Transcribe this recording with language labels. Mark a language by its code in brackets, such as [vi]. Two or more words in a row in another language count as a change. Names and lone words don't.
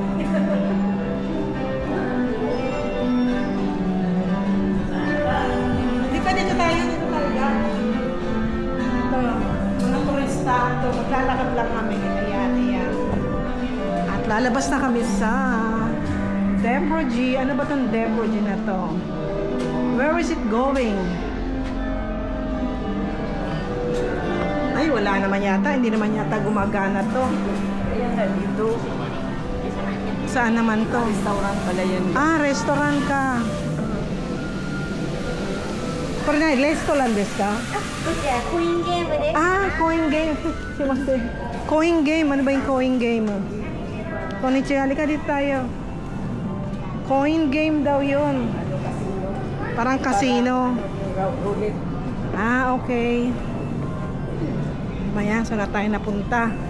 [tl] Dito tayo ga. Ito, mga turista. Ito, maglalakad lang kami. Ayan. At lalabas na kami sa Deproji. Ano ba itong Deproji na to? [en] Where is it going? [tl] Ay, wala naman yata. Hindi naman yata gumagana to. Ayan, dito. Saan naman to? Restaurant pala yan. Ah, restaurant ka. Pero na, restaurant [ja] ですか? こちらコインゲームです。 [tl] Ah, [en] coin game. [tl] Simaste. [en] Coin game. [tl] Ano ba yung [en] coin game? [tl] Konnichiwa, halika dito tayo. [en] Coin game [tl] daw yun. Parang casino. Roulette. Ah, okay. Maya, saan na tayo napunta?